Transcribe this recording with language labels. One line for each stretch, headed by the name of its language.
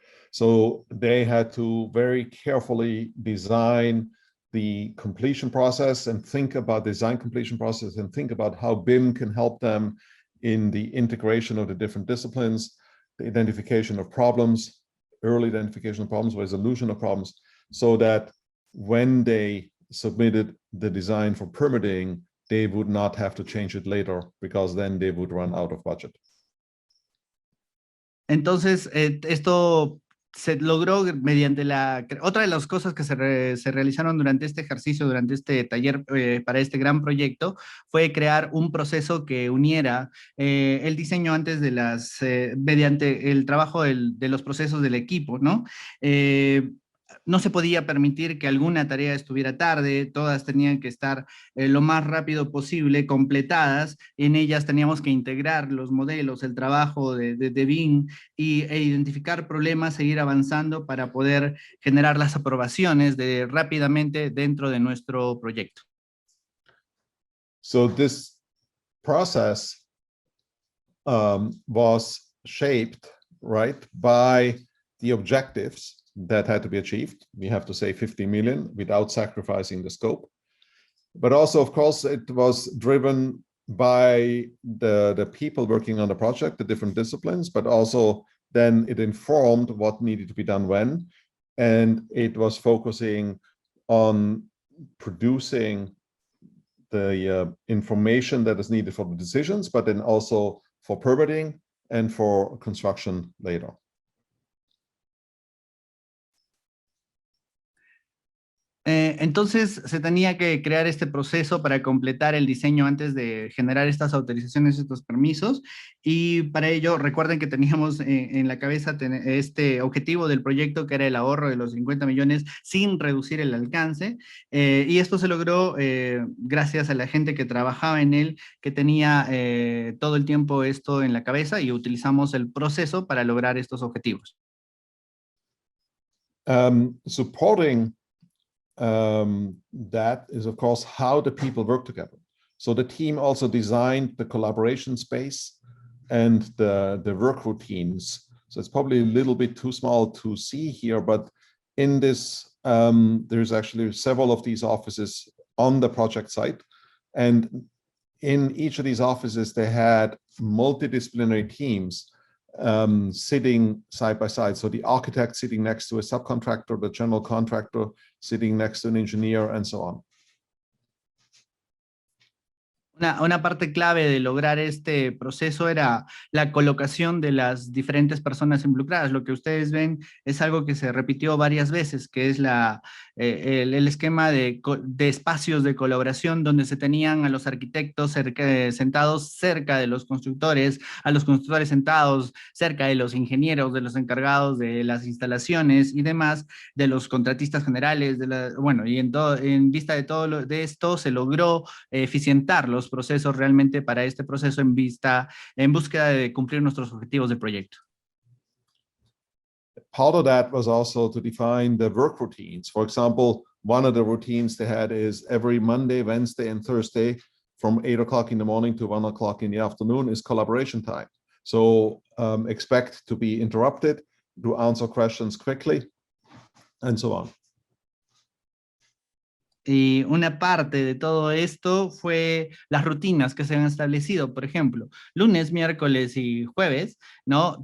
English: So they had to very carefully design the completion process and think about design completion process and think about how BIM can help them in the integration of the different disciplines, the identification of problems, early identification of problems, resolution of problems, so that when they submitted the design for permitting, they would not have to change it later, because then they would run out of budget.
Spanish: Entonces, esto se logró mediante otra de las cosas que se realizaron durante este ejercicio, durante este taller para este gran proyecto, fue crear un proceso que uniera el diseño antes de mediante el trabajo de los procesos del equipo, ¿no? No se podía permitir que alguna tarea estuviera tarde, todas tenían que estar lo más rápido posible, completadas. En ellas teníamos que integrar los modelos, el trabajo de BIM e identificar problemas, seguir avanzando para poder generar las aprobaciones rápidamente dentro de nuestro proyecto.
English: So this process was shaped, by the objectives that had to be achieved. We have to say 50 million without sacrificing the scope. But also, of course, it was driven by the people working on the project, the different disciplines, but also then it informed what needed to be done when. And it was focusing on producing the information that is needed for the decisions, but then also for permitting and for construction later.
Spanish: Entonces se tenía que crear este proceso para completar el diseño antes de generar estas autorizaciones, estos permisos, y para ello recuerden que teníamos en la cabeza este objetivo del proyecto, que era el ahorro de los 50 millones sin reducir el alcance, y esto se logró gracias a la gente que trabajaba en él, que tenía todo el tiempo esto en la cabeza, y utilizamos el proceso para lograr estos objetivos.
English: Supporting that is, of course, how the people work together. So the team also designed the collaboration space and the work routines. So it's probably a little bit too small to see here, but in this, there's actually several of these offices on the project site. And in each of these offices, they had multidisciplinary teams sitting side by side. So the architect sitting next to a subcontractor, the general contractor sitting next to an engineer, and so on.
Spanish: Una parte clave de lograr este proceso era la colocación de las diferentes personas involucradas. Lo que ustedes ven es algo que se repitió varias veces, que es el esquema de espacios de colaboración donde se tenían a los arquitectos sentados cerca de los constructores, a los constructores sentados cerca de los ingenieros, de los encargados de las instalaciones y demás, de los contratistas generales, bueno, y en vista de todo de esto se logró eficientar los procesos realmente para este proceso en búsqueda de cumplir nuestros objetivos del proyecto.
English: Part of that was also to define the work routines. For example, one of the routines they had is every Monday, Wednesday, and Thursday from 8 o'clock in the morning to 1 o'clock in the afternoon is collaboration time. So expect to be interrupted, to answer questions quickly, and so on.
Spanish: Y una parte de todo esto fue las rutinas que se han establecido. Por ejemplo, lunes, miércoles y jueves, ¿no?